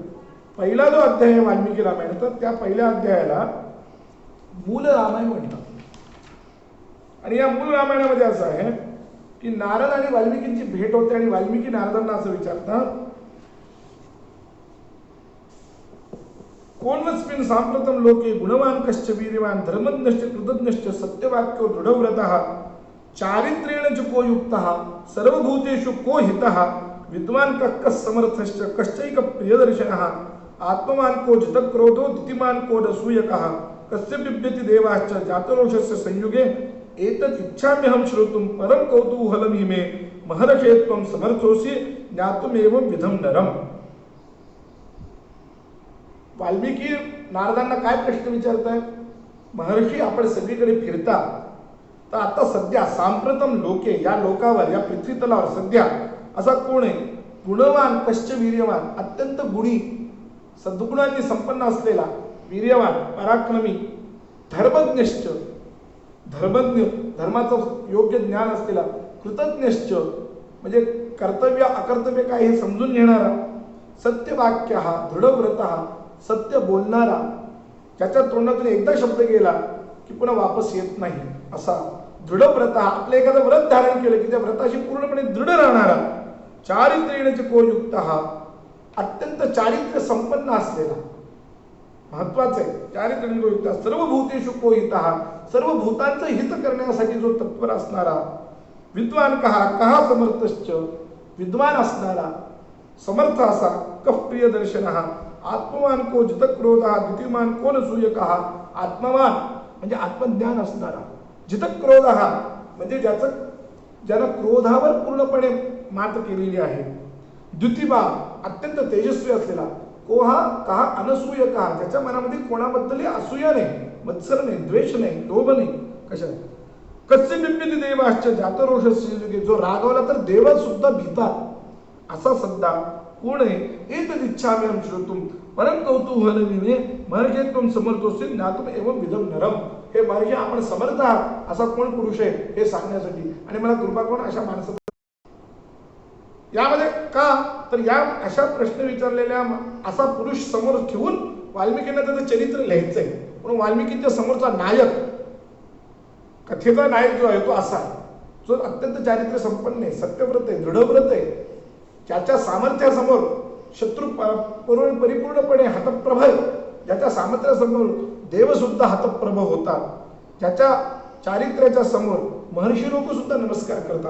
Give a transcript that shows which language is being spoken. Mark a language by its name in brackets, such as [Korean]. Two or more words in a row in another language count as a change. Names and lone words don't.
[Marathi] पहिला जो अध्याय आहे वाल्मिकी रामायण, तर त्या पहिल्या अध्यायाला मूल रामायण म्हणतात. आणि या मूल रामायणामध्ये असं आहे की नारद आणि वाल्मिकींची भेट होते आणि वाल्मिकी नारदांना असं विचारतात, [Sanskrit] कोन्वस्मिन् साम्प्रतं लोके गुणवान् कश्च वीर्यवान् धर्मज्ञश्च कृतज्ञश्च सत्यवाक्यो दृढव्रतः चारित्रेण च को युक्तः सर्वभूतेषु को हितः विद्वान् कः समर्थश्च कश्चैक प्रियदर्शनः आत्मवान् को जितक्रोधो दितिमान् को असूयकः कस्य बिभ्यति देवाश्च जातरोषस्य संयुगे एतद् इच्छाम्यहं श्रोतुं परं कौतूहलमि मे महर्षे त्वं समर्थोसि ज्ञातुमेवं विधं नरम. [Marathi] वाल्मिकी नारदांना काय प्रश्न विचारतायत? महर्षी आपण सगळीकडे फिरता तर आता सध्या [Sanskrit] सांप्रतम लोके [Marathi] या लोकावर या पृथ्वी तलावर सध्या असा कोण आहे [Sanskrit] गुणवान कश्च वीर्यवान [Marathi] अत्यंत गुणी सद्गुणांनी संपन्न असलेला वीर्यवान पराक्रमी धर्मज्ञश्च धर्मज्ञ धर्माचं योग्य ज्ञान असलेला कृतज्ञश्च म्हणजे कर्तव्य अकर्तव्य काय हे समजून घेणारा सत्यवाक्य हा दृढव्रत हा सत्य बोलणारा ज्याच्या तोंडातून एकदा शब्द गेला की पुन्हा वापस येत नाही असा दृढव्रत आपलं एखादं व्रत धारण केलं की त्या व्रताशी पूर्णपणे दृढ राहणारा [Sanskrit] चारित्र्येण को [Marathi] युक्त हा अत्यंत चारित्र्य संपन्न असलेला महत्वाचं आहे [Sanskrit] चारित्र्येण को युक्त सर्व भूतेषु को हितः [Marathi] सर्व भूतांचं हित करण्यासाठी जो तत्पर असणारा विद्वान कहा समर्थश्च विद्वान असणारा समर्थ असा [Sanskrit] कः प्रिय दर्शन आत्मवान को जितक्रोधा द्वितीयमान को नसूयकः [Marathi] आत्मवान म्हणजे आत्मज्ञान असणारा जितक्रोध म्हणजे ज्यानं क्रोधावर पूर्णपणे मात केलेली आहे द्वितीबा अत्यंत तेजस्वी असलेला [Sanskrit] कोहा कहा अनसूयकः [Marathi] ज्याच्या मनामध्ये कोणाबद्दल असूया नाही मत्सर नाही द्वेष नाही लोभ नाही कशा [Sanskrit] कस्य बिभ्यति देवाश्च जातरोषस्य [Marathi] जो रागवला तर देव सुद्धा भीतात असा सद्दा कोण आहे [Sanskrit] एतद् इच्छाम्यहं श्रोतुं परं कौतूहलमि मे महर्षे त्वं समर्थोसि ज्ञातुम् एवं विधं नरम. [Marathi] हे महर्षी आपण समर्थ आहात असा कोण पुरुष आहे हे सांगण्यासाठी आणि मला कृपा करून अशा माणसाचं यामध्ये का तर या अशा प्रश्न विचारलेल्या असा पुरुष समोर ठेवून वाल्मिकींना त्याचं चरित्र लिहायचंय. म्हणून वाल्मिकींच्या समोरचा नायक कथेचा नायक जो आहे तो असा जो अत्यंत चारित्र्य संपन्न आहे सत्यव्रत आहे दृढव्रत आहे ज्याच्या सामर्थ्यासमोर शत्रू परिपूर्णपणे हतप्रभ आहे ज्याच्या सामर्थ्यासमोर देवसुद्धा हतप्रभ होतात ज्याच्या चारित्र्याच्या समोर महर्षी लोक सुद्धा नमस्कार करतात.